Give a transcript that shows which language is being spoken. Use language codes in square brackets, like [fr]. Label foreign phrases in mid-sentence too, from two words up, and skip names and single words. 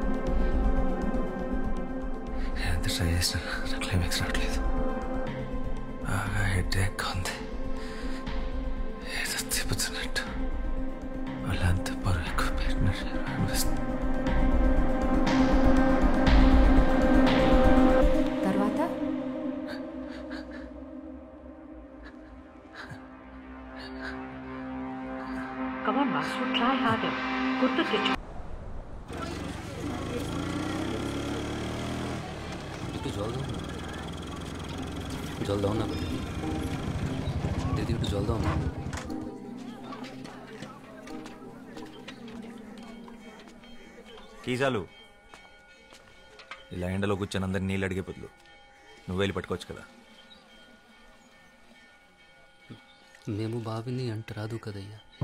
[te] ఎంత ట్రై చేసినా నా క్లైమాక్స్ రావట్లేదు. బాగా హెడేక్ ఉంది. ఏదో తిప్పుతున్నట్టు వాళ్ళంతా బరువు ఎక్కువ పెట్టినట్టు అనిపిస్తుంది. [en] తర్వాత Come on, Vasu, try harder. [te] గుర్తు తెచ్చు. [bn] একটু জল দাও না, জল দাও না দিদি, একটু জল দাও না। [te] కీజాలు ఇలా ఎండలో కూర్చొని అందరు నీళ్ళు అడిగే బదులు నువ్వు వెళ్ళి పట్టుకోవచ్చు కదా. మేము బావిని అంట రాదు కదయ్యా